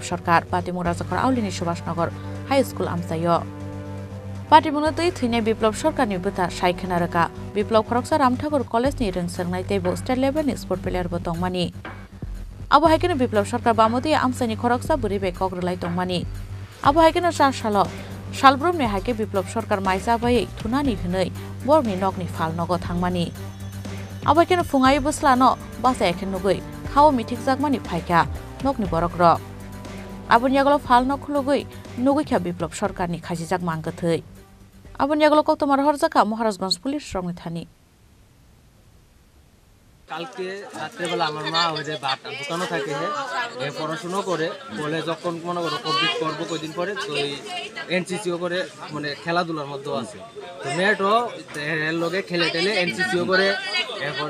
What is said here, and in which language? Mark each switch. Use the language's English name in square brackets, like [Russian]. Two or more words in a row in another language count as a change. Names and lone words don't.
[Kok Borok] सरकार पाटिमुं राजाखर आवलिनि सुभाषनगर हाई स्कुल आमसायो पाटिमुंनो दै थैनाय बिप्लब सरकारनि बुथा सायखोना रोगा बिप्लब खरकसा रामठाकुर कलेजनि रोंसोंनाय तेबो स्टेट लेभेलनि स्पर्ट प्लेयारबो दंमानि Abo haikeno biplop sarkar bamoti amsani khoroksa buribe kogrolai tongmani abo haikeno 4 salo salbrumni haike biplop sarkar maisa bai thunani hwnei borni nokni fal nogo thangmani abo haikeno fungai buslano basa ekhen nugui khao mitik jakmani phaika nokni borokro aboni agolo fal nok khulugui nugui kha biplop sarkarni khajijak manggothei aboni agolo koktomar horjaka Maharajganj পুলিশ রংনি থানি [Bangla] কালকে রাত্রেবেলা আমার মা ওই যে দোকানও থাকে পড়াশুনো করে বলে যখন মনে করো কমপ্লিট করবো কয়েকদিন পরে তো এনসিসিও করে মানে খেলাধুলার মধ্যেও আছে তো মেয়েটাও এর লগে খেলে টেলে এনসিসিও করে এরপর